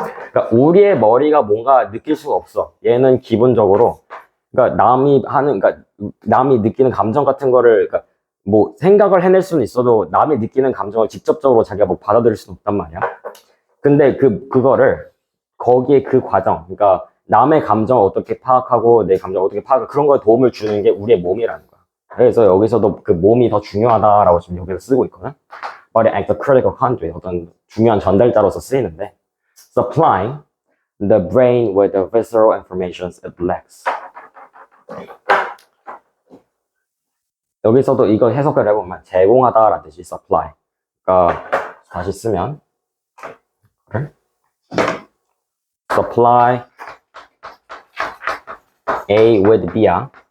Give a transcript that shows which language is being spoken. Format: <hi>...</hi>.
<ko>그러니까 우리의 머리가 뭔가 느낄 수가 없어. 얘는 기본적으로 그러니까 남이 느끼는 감정 같은 거를 그러니까 뭐 생각을 해낼 수는 있어도 남이 느끼는 감정을 직접적으로 자기가 뭐 받아들일 수는 없단 말이야. 근데 그거를 거기에 그 과정, 그러니까 남의 감정을 어떻게 파악하고 내 감정을 어떻게 파악하고 그런 거에 도움을 주는 게 우리의 몸이라는 거야. 그래서 여기서도 그 몸이 더 중요하다라고 지금 여기서 쓰고 있거든.</ko> <en>Body act a critical conduit,</en> <ko>어떤 중요한 전달자로서 쓰이는데</ko> <en>supplying the brain with the visceral information it lacks.</en> <ko>여기서도 이거 해석을 해보면 제공하다라는 뜻이 supply. 그러니까 다시 쓰면 supply A with B야.</ko>